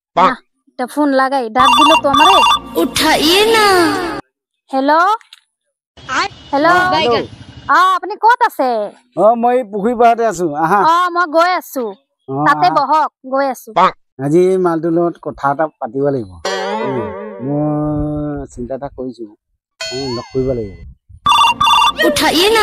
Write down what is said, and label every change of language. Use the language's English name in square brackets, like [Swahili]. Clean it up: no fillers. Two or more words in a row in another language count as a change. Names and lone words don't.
[Bangla] না একটা ফোন লাগাই ডাক দিল তো আমারে [Hindi] उठाइए ना। [Assamese] হ্যালো হ্যালো আপুনি ক'ত আছে মই পুখুৰী পাৰতে আছো আহা মই গৈ আছো তাতে বহক গৈ আছো আজি মালটোৰ লগত কথা এটা পাতিব লাগিব মই চিন্তা এটা কৰিছো লগ কৰিব লাগিব [Hindi] उठाइए ना।